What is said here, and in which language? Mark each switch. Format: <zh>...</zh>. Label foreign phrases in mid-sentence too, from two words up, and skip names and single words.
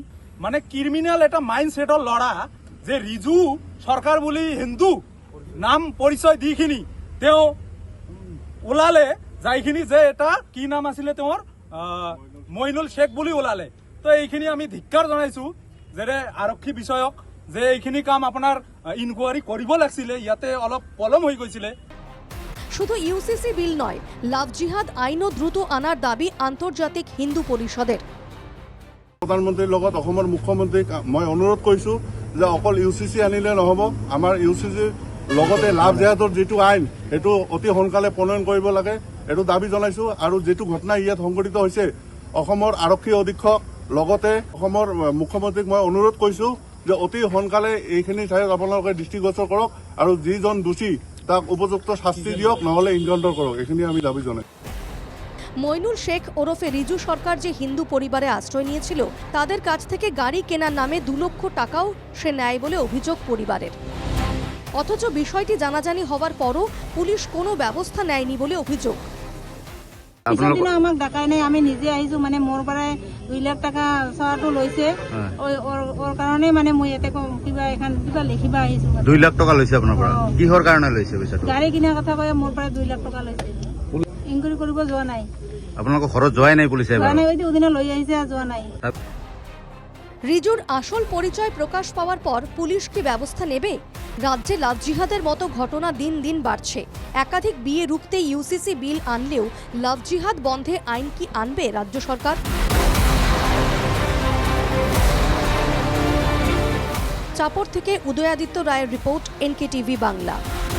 <as>মানে ক্ৰিমিনেল এটা মাইণ্ড ছেটৰ ল'ৰা, যে ৰিজু সৰকাৰ বুলি হিন্দু নাম পৰিচয় দিখিনি তেওঁ ওলালে, যাইখিনি যে এটা কি নাম আছিলে তেওঁৰ মইনুল শেখ বুলি ওলালে। তো এইখিনি আমি ধিক্কাৰ জনাইছো যে আৰক্ষী বিষয়ক, যে এইখিনি কাম আপোনাৰ ইনকোয়ারি কৰিব লাগিছিলে, ইয়াতে অলপ পলম হৈ গৈছিলে।</as> <bn>শুধু ইউসিসি বিল নয়, লাভ জিহাদ আইনও দ্রুত আনার দাবি আন্তর্জাতিক হিন্দু পরিষদের।</bn> <as>প্ৰধানমন্ত্ৰীৰ লগত অসমৰ মুখ্যমন্ত্ৰীক মই অনুৰোধ কৰিছো যে অকল ইউসিসি আনিলে নহ'ব, আমাৰ ইউসিসিৰ লগতে লাভ জেহাদৰ যিটো আইন সেইটো অতি সোনকালে প্ৰণয়ন কৰিব লাগে, এইটো দাবী জনাইছো। আৰু যিটো ঘটনা ইয়াত সংঘটিত হৈছে, অসমৰ আৰক্ষী অধীক্ষক লগতে অসমৰ মুখ্যমন্ত্ৰীক মই অনুৰোধ কৰিছো যে অতি সোনকালে এইখিনি ঠাইত আপোনালোকে দৃষ্টিগোচৰ কৰক আৰু যিজন দোষী তাক উপযুক্ত শাস্তি দিয়ক, নহলে ইনকাউন্টার করক।</as> <bn>এখানে আমি দাবি জানাই। মইনুল শেখ ওরফে রিজু সরকার যে হিন্দু পরিবারে আশ্রয় নিয়েছিল, তাদের কাছ থেকে গাড়ি কেনার নামে 2 লক্ষ টাকাও সে নেয় বলে অভিযোগ পরিবারের। অথচ বিষয়টি জানাজানি হওয়ার পরও পুলিশ কোনো ব্যবস্থা নেয়নি বলে অভিযোগ।</bn> <as>আমাক ডাকাই নাই, আমি নিজে আহিছো। মানে মোৰ পৰাই 2 লাখ টাকা চোৱাটো লৈছে, ওর কারণে মানে মই এতে কিবা এখন কিবা লিখিবা আহিছো। 2 লাখ টাকা লৈছে আপোনাৰ পৰা? কিহৰ কাৰণে লৈছে পইচাটো? গাড়ী কিনাৰ কথা কয়, মোৰ পৰা 2 লাখ টাকা লৈছে। ইনকুৱাৰি কৰিব যোৱা নাই। আপোনালোকৰ ঘৰত যোৱাই নাই পুলিচে? যোৱা নাই, ওই দিনে লৈ আহিছে, যোৱা নাই।</as> <bn>রিজুর আসল পরিচয় প্রকাশ পাওয়ার পর পুলিশ কি ব্যবস্থা নেবে? রাজ্যে লাভ জিহাদের মতো ঘটনা দিন দিন বাড়ছে। একাধিক বিয়ে রুখতে ইউসিসি বিল আনলেও লাভ জিহাদ বন্ধে আইন কি আনবে রাজ্য সরকার? চাপড় থেকে উদয়াদিত্য রায়ের রিপোর্ট, NKTV বাংলা।</bn>